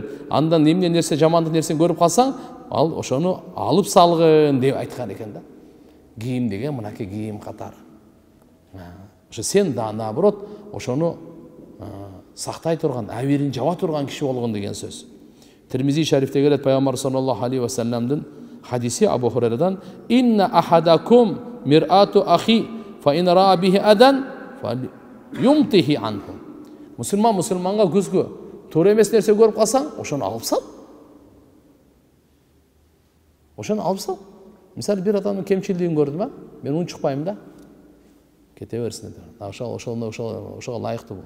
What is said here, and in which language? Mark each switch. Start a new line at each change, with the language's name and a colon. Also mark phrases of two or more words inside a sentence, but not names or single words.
Kyrgyz: Андан эмне нерсе жамандык нерсени көрүп калсаң, ал ошону алып салгын деп айткан экен да. кийим деген мынакей кийим катары. Ошо сен да наоборот ошону сактай турган, абийирин жаба турган киши болгон деген сөз. Тирмизи шарифте келет пайгамбар
Arabic: صلى الله عليه وسلمдын
Kyrgyz: хадиси Абу Хурайрадан:
Arabic: "إن أحدكم مرآة أخيه فإن رأى به أذى فليمطه عنه."
Kyrgyz: Мусулманга көзгө туура эмес нерсе көрүп калсаң, ошону алып сал. Ошону алып сал. Мисалы бир адамдын кемчилдигин көрдүм, мен унчукпайм да. Кете берсин деп. Ошого лайыктуу бул.